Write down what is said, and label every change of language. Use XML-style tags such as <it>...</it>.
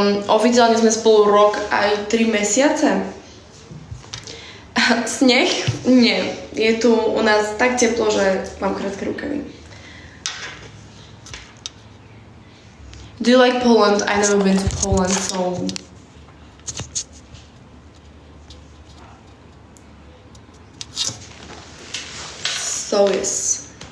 <sk>Oficiálne sme spolu rok aj 3 mesiace. Sneh? Nie. Je tu u nás tak teplo, že mám krátke rukavy.</sk> <en>Do you like Poland? I've never been to Poland, so yes.</en>